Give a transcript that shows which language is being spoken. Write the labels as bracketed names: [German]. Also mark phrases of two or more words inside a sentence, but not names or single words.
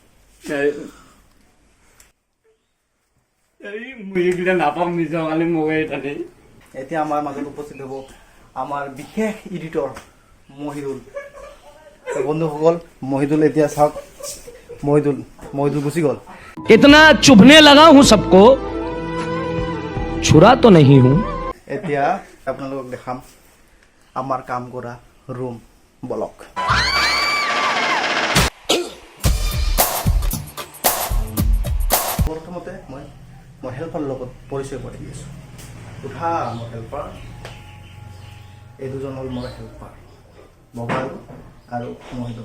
[Assamese] নাপাম নিজৰ কালি মোবাইল তাতে। এতিয়া আমাৰ মাজত উপস্থিত হ'ব আমাৰ বিশেষ এডিটৰ মহিদুল। বন্ধুসকল, মহিদুল এতিয়া চাওক, মহিদুল গুচি গ'ল। [Hindi] इतना चुभने लगा हूं सबको, छुरा तो नहीं हूं। [Assamese] এতিয়া আপোনালোকক দেখাম আমাৰ কাম কৰা ৰুম ব্লক। প্ৰথমতে মই হেল্পাৰৰ লগত পৰিচয় কৰি দি আছোঁ। উঠা মোৰ হেল্পাৰ, এই দুজন হ'ল মোৰ হেল্পাৰ বগা আলু আৰু মহিদুল।